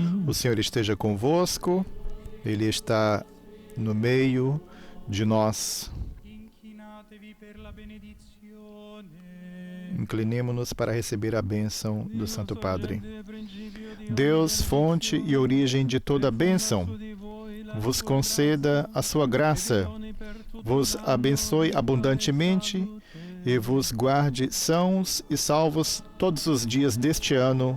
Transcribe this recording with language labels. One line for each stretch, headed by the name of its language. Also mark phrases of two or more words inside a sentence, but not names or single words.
Portuguese: O Senhor esteja convosco, Ele está no meio de nós.
Italian: Inchinatevi per la benedizione.
Portuguese: Inclinemo-nos para receber a bênção do Santo Padre. Deus, fonte e origem de toda bênção, vos conceda a sua graça, vos abençoe abundantemente e vos guarde sãos e salvos todos os dias deste ano.